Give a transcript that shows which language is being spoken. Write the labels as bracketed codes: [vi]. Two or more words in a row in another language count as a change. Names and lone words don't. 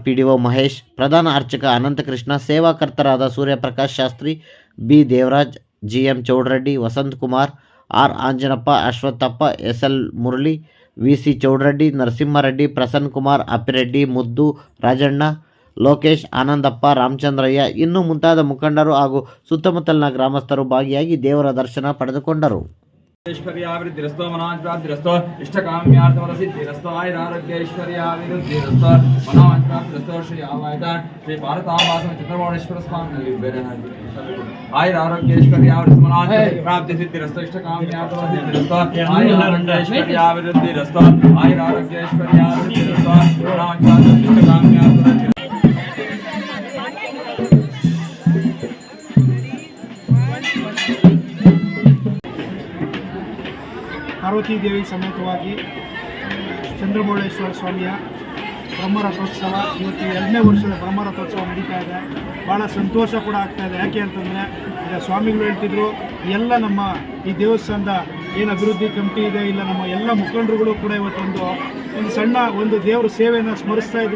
[kn] PDO ಮಹೇಶ್, ಪ್ರಧಾನ ಅರ್ಚಕ ಅನಂತಕೃಷ್ಣ, ಸೇವಾಕರ್ತರಾದ ಸೂರ್ಯಪ್ರಕಾಶ್ ಶಾಸ್ತ್ರಿ, B ದೇವರಾಜ್, GM ಚೌಡರೆಡ್ಡಿ, ವಸಂತ್ ಕುಮಾರ್, R ಆಂಜನಪ್ಪ, ಅಶ್ವತ್ಥಪ್ಪ, SL ಮುರಳಿ, VC ಚೌಡರೆಡ್ಡಿ, ನರಸಿಂಹರೆಡ್ಡಿ, ಪ್ರಸನ್ನ ಕುಮಾರ್, ಅಪ್ಪಿರೆಡ್ಡಿ, ಮುದ್ದು, ರಾಜಣ್ಣ, ಲೋಕೇಶ್, ಆನಂದಪ್ಪ, ರಾಮಚಂದ್ರಯ್ಯ ಇನ್ನೂ ಮುಂತಾದ ಮುಖಂಡರು ಹಾಗೂ ಸುತ್ತಮುತ್ತಲಿನ ಗ್ರಾಮಸ್ಥರು ಭಾಗಿಯಾಗಿ ದೇವರ ದರ್ಶನ ಪಡೆದುಕೊಂಡರು. [sa] ऐश्वर्यावृद्धिरस्तो मनोवांछावृद्धिरस्तो इष्टकाम्यार्थवरसिद्धिरस्तो आयुरारोग्यैश्वर्यावृद्धिरस्तो मनोवांछावृद्धिरस्तो श्री आवायता श्री पार्वतांबासम चंद्रमौळेश्वर स्वामी आयुरारोग्यैश्वर्यावृद्धिरस्तो मनोवांछावृद्धिरस्तो इष्टकाम्यार्थवरसिद्धिरस्तो आयुरारोग्यैश्वर्यावृद्धिरस्तो आयुरारोग्यैश्वर्यावृद्धिरस्तो मनोवांछावृद्धिरस्तो [kn] ಪಾರ್ವತಿ ದೇವಿ ಸಮೇತವಾಗಿ ಚಂದ್ರಮೌಳೇಶ್ವರ ಸ್ವಾಮಿಯ ಬ್ರಹ್ಮರಥೋತ್ಸವ ಇವತ್ತು 2ನೇ ವರ್ಷದ ಬ್ರಹ್ಮರಥೋತ್ಸವ ನಡೀತಾ ಇದೆ. ಭಾಳ ಸಂತೋಷ ಕೂಡ ಆಗ್ತಾ ಇದೆ. ಯಾಕೆ ಅಂತಂದರೆ ಈಗ ಸ್ವಾಮಿಗಳು ಹೇಳ್ತಿದ್ರು, ಎಲ್ಲ ನಮ್ಮ ಈ ದೇವಸ್ಥಾನದ ಏನು ಅಭಿವೃದ್ಧಿ ಕಮಿಟಿ ಇದೆ, ಇಲ್ಲ ನಮ್ಮ ಎಲ್ಲ ಮುಖಂಡರುಗಳು ಕೂಡ ಇವತ್ತೊಂದು ಸಣ್ಣ ದೇವರ ಸೇವೆಯನ್ನು ಸ್ಮರಿಸ್ತಾ ಇದ್ರು.